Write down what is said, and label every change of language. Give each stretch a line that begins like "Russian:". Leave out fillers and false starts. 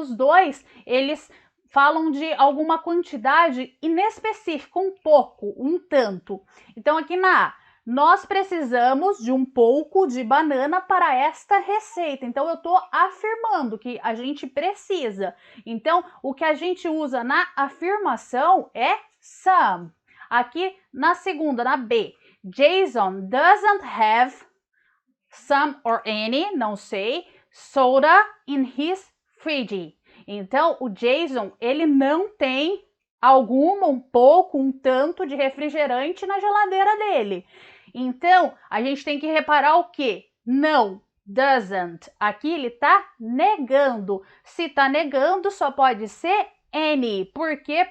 Portuguese: Os dois, eles falam de alguma quantidade inespecífica, um pouco, um tanto. Então, aqui na A, nós precisamos de um pouco de banana para esta receita. Então, eu estou afirmando que a gente precisa. Então, o que a gente usa na afirmação é some. Aqui na segunda, na B,
English: Jason doesn't have some or any,
Portuguese: não sei,
English: soda in his fridge.
Portuguese: Então, o Jason, ele não tem alguma, um pouco, um tanto de refrigerante na geladeira dele. Então, a gente tem que reparar o quê? Não, doesn't. Aqui ele tá negando. Se tá negando, só pode ser any. Por quê?